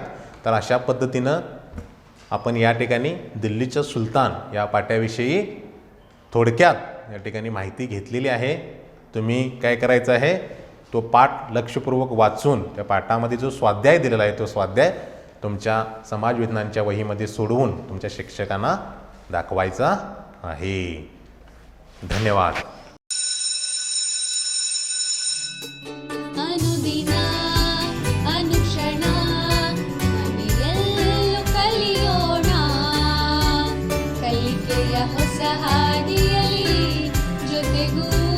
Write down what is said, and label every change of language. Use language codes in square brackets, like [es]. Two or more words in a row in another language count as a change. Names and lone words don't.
[mr] तर अशा पद्धतीनं आपण या ठिकाणी दिल्लीच्या सुलतान या पाट्याविषयी थोडक्यात या ठिकाणी माहिती घेतलेली आहे. तुम्ही काय करायचं आहे, तो पाठ लक्षपूर्वक वाचून त्या पाठामध्ये जो स्वाध्याय दिलेला आहे तो स्वाध्याय तुमच्या समाज विज्ञानच्या वहीमध्ये सोडवून तुमच्या शिक्षकांना दाखवायचा आहे. धन्यवाद. [kn] ಅನುದಿನ ಅನುಕ್ಷಣ ಮನೆಯಲ್ಲೂ ಕಲಿಯೋಣ ಕಲಿಕೆಯ ಹೊಸ ಹಾದಿಯಲ್ಲಿ ಜೊತೆಗೂ